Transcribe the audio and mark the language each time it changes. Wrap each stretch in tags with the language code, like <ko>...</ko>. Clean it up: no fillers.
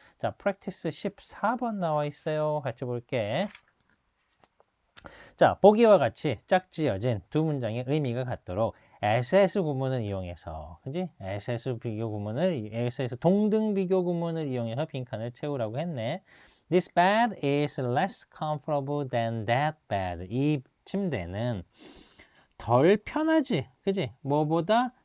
<ko>자, practice 14번 나와 있어요. 같이 볼게. 자, 보기와 같이 짝지어진 두 문장의 의미가 같도록 SS 구문을 이용해서, 그지? SS 비교 구문을, SS 동등 비교 구문을 이용해서 빈칸을 채우라고 했네.</ko> <en>This bed is less comfortable than that bed.</en> <ko>이 침대는 덜 편하지, 그지? 뭐보다?</ko>